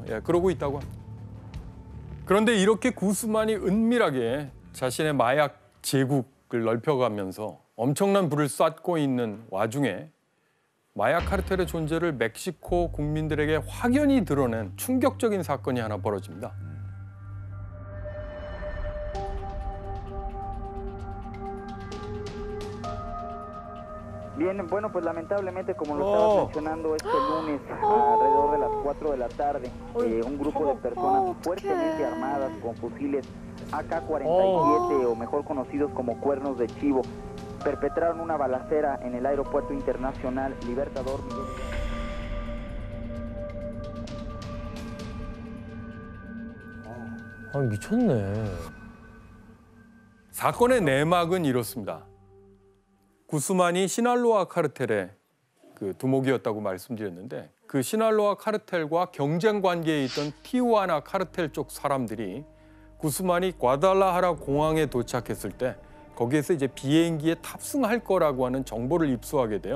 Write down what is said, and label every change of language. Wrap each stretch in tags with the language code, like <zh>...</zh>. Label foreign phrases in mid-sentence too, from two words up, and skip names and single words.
<ko>예, 그러고 있다고 합니다. 그런데 이렇게 구스만이 은밀하게 자신의 마약 제국을 넓혀가면서 엄청난 부를 쌓고 있는 와중에 마약 카르텔의 존재를 멕시코 국민들에게 확연히 드러낸 충격적인 사건이 하나 벌어집니다.</ko> <es>Bien, bueno, pues lamentablemente, como lo estabas mencionando, este lunes, alrededor de las 4 de la tarde, un grupo de personas fuertemente armadas con fusiles AK-47, o mejor conocidos como cuernos de chivo, perpetraron una balacera en el aeropuerto internacional Libertador Miguel.</es> <ko>아, 미쳤네. 사건의 내막은 이렇습니다. 구스만이 시날로아 카르텔의 그 두목이었다고 말씀드렸는데 그 시날로아 카르텔과 경쟁 관계에 있던 티후아나 카르텔 쪽 사람들이 구스만이 과달라하라 공항에 도착했을 때 거기에서 이제 비행기에 탑승할 거라고 하는 정보를 입수하게 돼요.</ko>